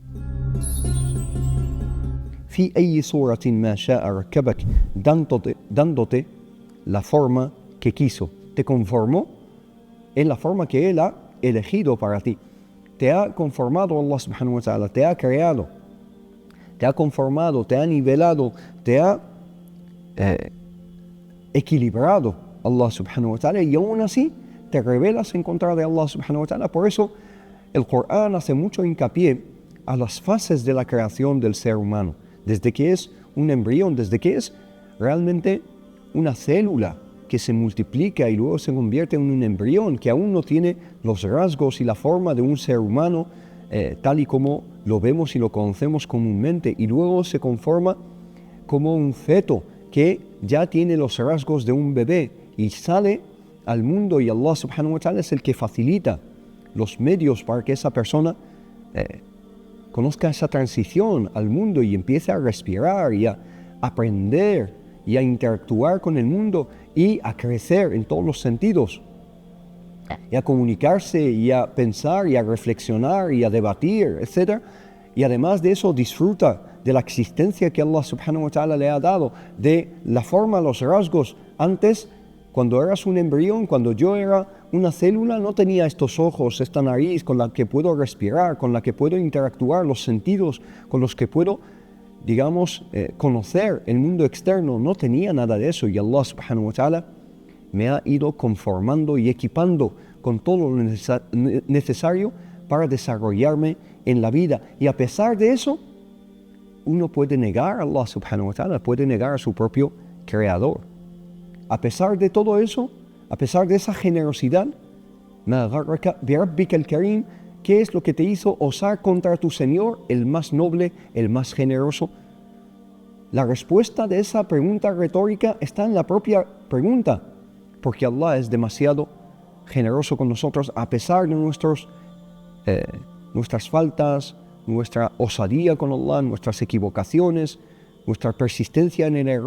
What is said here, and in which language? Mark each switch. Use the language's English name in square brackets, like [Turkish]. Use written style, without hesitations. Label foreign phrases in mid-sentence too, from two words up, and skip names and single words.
[Arabic] في أي صورة ما شاء ركبك, [Spanish] dándote la forma que quiso. te conformó en la forma que Él ha elegido para ti. Te ha conformado [Arabic] الله سبحانه وتعالى, [Spanish] te ha creado, te ha conformado, te ha nivelado, te ha equilibrado [Arabic] الله سبحانه وتعالى, [Spanish] y aún así te rebelas en contra de [Arabic] الله سبحانه وتعالى. [Spanish] Por eso el Corán hace mucho hincapié a las fases de la creación del ser humano, desde que es un embrión, desde que es realmente una célula que se multiplica y luego se convierte en un embrión que aún no tiene los rasgos y la forma de un ser humano tal y como lo vemos y lo conocemos comúnmente, y luego se conforma como un feto que ya tiene los rasgos de un bebé y sale al mundo, y [Arabic] الله سبحانه وتعالى [Spanish] es el que facilita los medios para que esa persona conozca esa transición al mundo y empiece a respirar y a aprender y a interactuar con el mundo y a crecer en todos los sentidos, y a comunicarse y a pensar y a reflexionar y a debatir, etc. Y además de eso disfruta de la existencia que [Arabic] الله سبحانه وتعالى [Spanish] le ha dado, de la forma, los rasgos. Antes, cuando eras un embrión, cuando yo era una célula, no tenía estos ojos, esta nariz con la que puedo respirar, con la que puedo interactuar, los sentidos con los que puedo, digamos, conocer el mundo externo. No tenía nada de eso, y [Arabic] الله سبحانه وتعالى [Spanish] me ha ido conformando y equipando con todo lo necesario para desarrollarme en la vida. Y a pesar de eso, uno puede negar a [Arabic] الله سبحانه وتعالى, [Spanish] puede negar a su propio creador. A pesar de todo eso, a pesar de esa generosidad, [Arabic] ما غرك بربك الكريم, [Spanish] ¿qué es lo que te hizo osar contra tu Señor, el más noble, el más generoso? La respuesta de esa pregunta retórica está en la propia pregunta, porque Allah es demasiado generoso con nosotros a pesar de nuestras faltas, nuestra osadía con Allah, nuestras equivocaciones, nuestra persistencia en el error.